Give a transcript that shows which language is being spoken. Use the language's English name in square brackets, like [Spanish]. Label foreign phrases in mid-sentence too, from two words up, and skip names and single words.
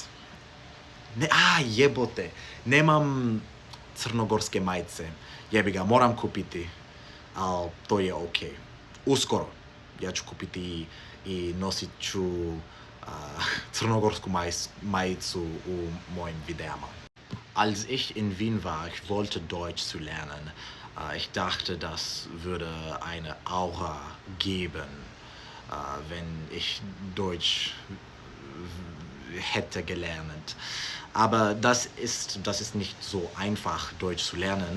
[Serbian] Jebote, nemam crnogorske majice, jebi ga, moram kupiti, ali to je okej. Uskoro, ja ću kupiti i nosit ću crnogorsku majicu u mojim videama. [German] Als ich in Wien war, ich wollte Deutsch zu lernen. Ich dachte, das würde eine Aura geben, wenn ich Deutsch hätte gelernt. Aber das ist nicht so einfach, Deutsch zu lernen.